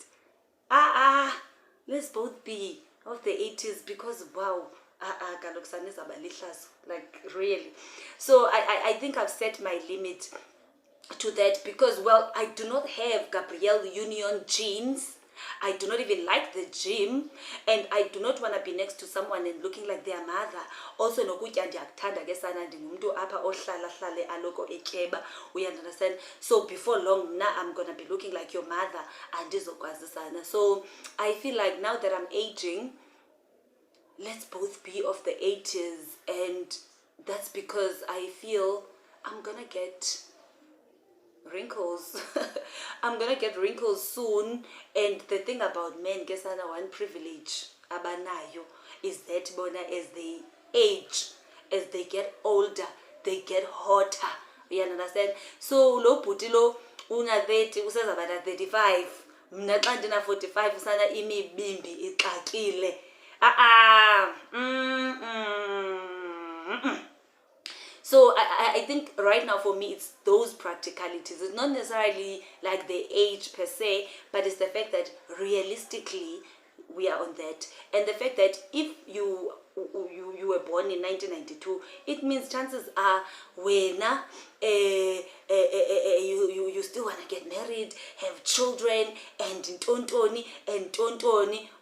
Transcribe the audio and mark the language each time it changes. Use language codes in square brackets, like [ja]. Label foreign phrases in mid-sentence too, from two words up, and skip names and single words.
[en] Let's both be of the 80s, because wow, like, really. So I think I've set my limit to that, because, well, I do not have Gabrielle Union genes. I do not even like the gym, and I do not want to be next to someone and looking like their mother. Also, [xh] nokutya ndiyakuthanda ke sana, ndingumuntu apha ohlala hlale aloko etyeba, [en] you understand? So before long, now I'm gonna be looking like your mother, [xh] andizokwazi sana. [en] So I feel like now that I'm aging, let's both be of the 80s, and that's because I feel I'm gonna get wrinkles. I'm gonna get wrinkles soon. And the thing about men, kesana, one privilege abanayo is that bona, as they age, as they get older, they get hotter. You understand? [xh] So lo bhuti lo una 30 useza bana 35, mna xa ndina 45 usana imibimbi ixakile. [en] So I think right now for me, it's those practicalities. It's not necessarily like the age per se, but it's the fact that realistically we are on that. And the fact that if you were born in 1992, it means chances are when you still want to get married, have children, and tontoni.